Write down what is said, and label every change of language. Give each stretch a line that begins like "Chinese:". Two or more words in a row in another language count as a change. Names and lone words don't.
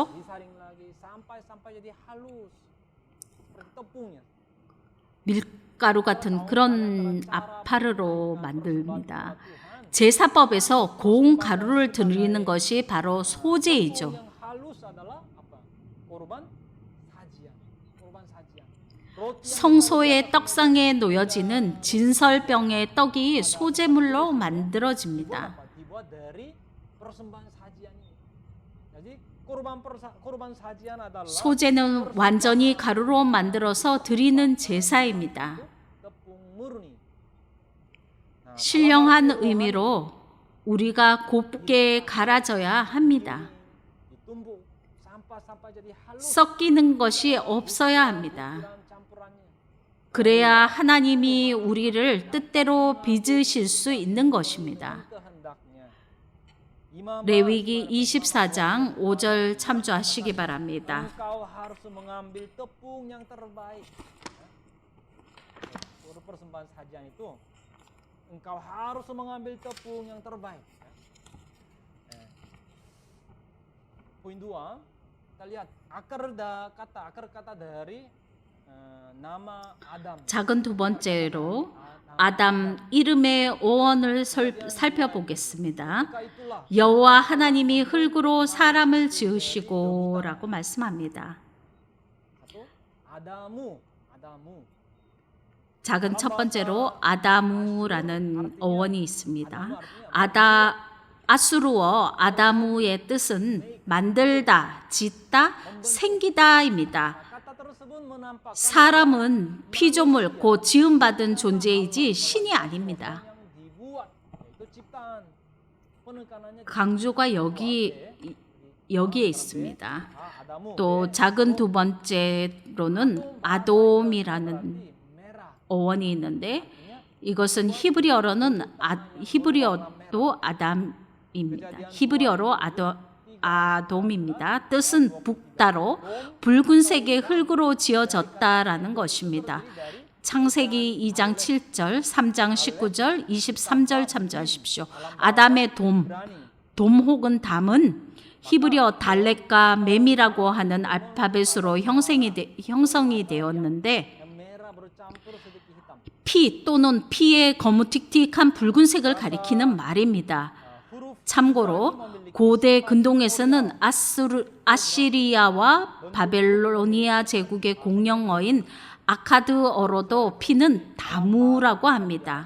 Indonesian: disaring lagi sampai jadi halus seperti tepungnya.
Korean: 밀가루 같은 그런 아파르로 만듭니다. 제사법에서 고운 가루를 드리는 것이 바로 소제이죠.
Indonesian: Yang halus adalah apa? Korban sajian. Korban sajian. Roti yang
Korean: 성소의 떡상에 놓여지는 진설병의 떡이 소제물로 만들어집니다.
Indonesian: apa? Dibuat dari persembahan sajian ini. Jadi korban sajian adalah
Korean: 소제는 완전히 가루로 만들어서 드리는 제사입니다.
Indonesian: tepung murni. Nah,
Korean: 신령한 의미로 우리가 곱게 갈아져야 합니다.
Indonesian: ditumbuk sampah-sampah jadi halus.
Korean: 섞이는 것이 없어야 합니다.
Indonesian: Campurannya.
Korean: 그래야 하나님이 우리를 뜻대로 빚으실 수 있는 것입니다.
Indonesian: Kehendaknya. Imam
Korean: 레위기 24장 5절 참조하시기 바랍니다.
Indonesian: engkau harus mengambil tepung yang terbaik. Untuk persembahan sajian itu, engkau harus mengambil tepung yang terbaik. Poin 2, kita lihat akar kata dari nama Adam.
Korean: 작은 두 번째로 아담 이름의 어원을 살펴보겠습니다.
Indonesian: Maka itulah
Korean: 여호와 하나님이 흙으로 사람을 지으시고라고 말씀합니다.
Indonesian: satu Adamu.
Korean: 작은 첫 번째로 아다무라는 어원이 있습니다. 아수르어 아다무의 뜻은 만들다, 짓다, 생기다입니다.
Indonesian: Kata tersebut menampakkan
Korean: 사람은 피조물, 곧 지음받은 존재이지 신이 아닙니다.
Indonesian: yang dibuat, yaitu ciptaan. Penekanannya
Korean: 강조가 여기에 있습니다.
Indonesian: Adamu.
Korean: 또 작은 두 번째로는 아돔이라는 어원이 있는데 이것은 히브리어도 아담입니다. 히브리어로 아돔입니다. 뜻은 북다로 붉은색의 흙으로 지어졌다라는 것입니다. 창세기 2장 7절, 3장 19절, 23절 참조하십시오. 아담의 돔 혹은 담은 히브리어 달렛과 mem이라고 하는 알파벳으로 형성이 되었는데
Indonesian: merah bercampur sedikit hitam.
Korean: 피 또는 피의 거무틱틱한 붉은색을 가리키는 말입니다. 참고로 고대 근동에서는 아시리아와 바벨로니아 제국의 공용어인 아카드어로도 피는 다무라고 합니다.